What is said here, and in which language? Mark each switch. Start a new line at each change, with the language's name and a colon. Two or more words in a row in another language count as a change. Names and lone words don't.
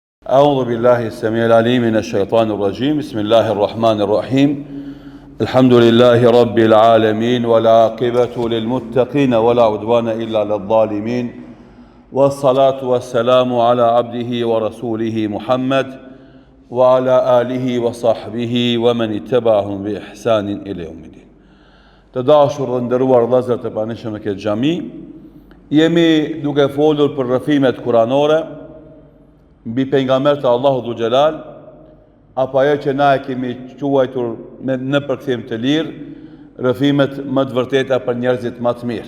Arabic: أعوذ بالله السميع العليم من الشيطان الرجيم بسم الله الرحمن الرحيم الحمد لله رب العالمين والعاقبة للمتقين ولا عدوان إلا للظالمين والصلاة والسلام على عبده ورسوله محمد وعلى آله وصحبه ومن اتبعهم بإحسان إلى يوم الدين.
Albanian: Të dashur dhe nderuar vëllezër të pranishëm në këtë xhami, jemi duke folur për rrëfimet kuranore mbi pejgambert e Allahut
Arabic: ذو الجلال,
Albanian: apo ajo që na e kemi quajtur në përkthim të lirë, rrëfimet më të vërteta për njerëzit më të mirë.